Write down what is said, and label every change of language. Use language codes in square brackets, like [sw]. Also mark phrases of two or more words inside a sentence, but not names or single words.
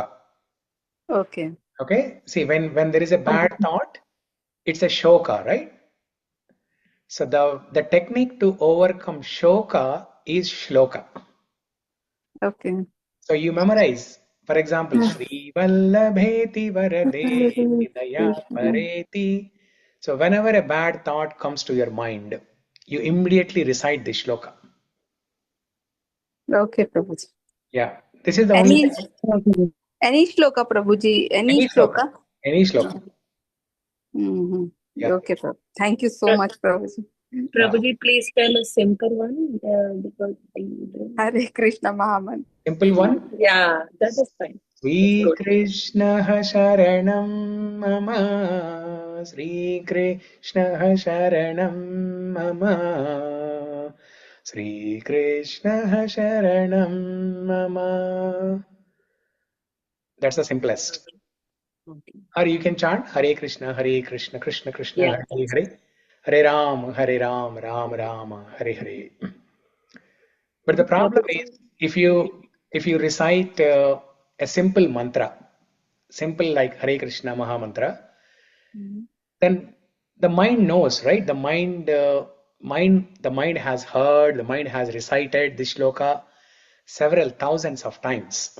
[en] Okay. Okay? See, when there is a bad thought, it's a shoka, right? So the technique to overcome shoka is shloka. Okay. So you memorize For example, [sa] śrī-vallabheti, vara-deti, dayā-pareti. [en] So whenever a bad thought comes to your mind, you immediately recite this shloka. Okay, Prabhuji. Yeah, this is the only Any shloka, Prabhuji. Any shloka. Any shloka. Yeah. Okay, Prabhuji. Thank you so much, Prabhuji. Prabhuji, please tell a simple one. Because Hare Krishna Mahaman. Simple one? Yeah, that is fine. [sa] Śrī Krsna Sharanam Mama. Śrī Krsna Sharanam Mama. Śrī Krsna Sharanam Mama. [en] That's the simplest. Or you can chant [sa] Hare Krishna, Krishna Krishna, [en] Yeah. [sa] Hare Hare. Hare Ram, Ram Rama, Hare Hare. [en] But the problem is, if you recite a simple mantra, simple like Hare Krishna Maha Mantra, then the mind knows, right? The mind has heard, the mind has recited this shloka several thousands of times.